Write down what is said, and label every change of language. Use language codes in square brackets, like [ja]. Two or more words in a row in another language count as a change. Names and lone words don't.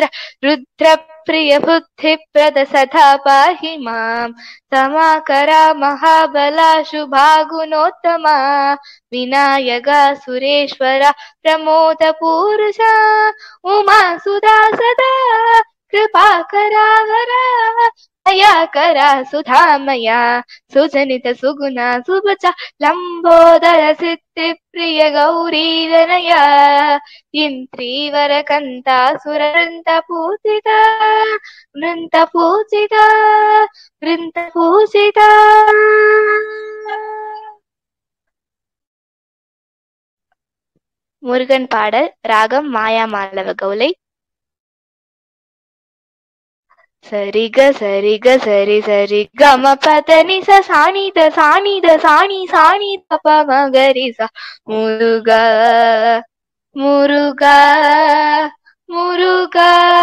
[sa] रुद्र प्रिय बुद्धि प्रद सदा पाहि माम् दमाकरा महाबला शुभा गुणोत्तमा विनायक सुरेश्वर प्रमोद पूरुष उमा सुता सदा कृपाकरा वरा दया करा सुधामया सुजनित सुगुणा सुबचा लंबोदर सिद्धि प्रिय गौरी दनया इंद्रीवर कंता सुरवृंद पूजिता वृंद पूजिता वृंद पूजिता. [ta] முருகன் பாடல் ராகம் மாயா மாலவ கௌலை. சரிக சரிக சரி சரி கம பதனி சாணி த சாணி த சாணி சாணி தப மகரி ச முருகா முருகா முருகா